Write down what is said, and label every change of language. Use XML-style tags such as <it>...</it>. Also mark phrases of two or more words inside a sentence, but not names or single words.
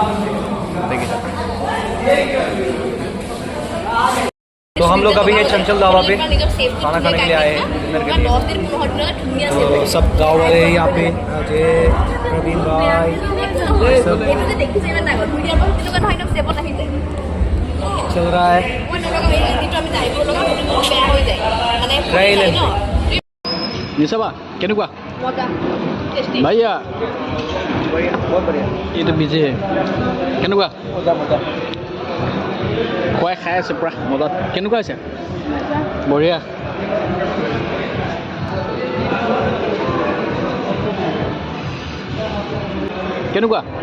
<hi>तो हम लोग अभी है चंचल ढाबा पे खाना खाने के लिए आए हैं डिनर के लिए तो सब गाँव वाले यहाँ पे अजय प्रवीण भाई चल रहा है</hi> <as>নিচাবা কেনেকুৱা ভাইয়া</as> <hi>बहुत बढ़िया</hi> <as>এইটো বিজে কেনেকুৱা খুৱাই খাই আছে পুৰা মজাত কেনেকুৱা আছে বঢ়িয়া কেনেকুৱা</as>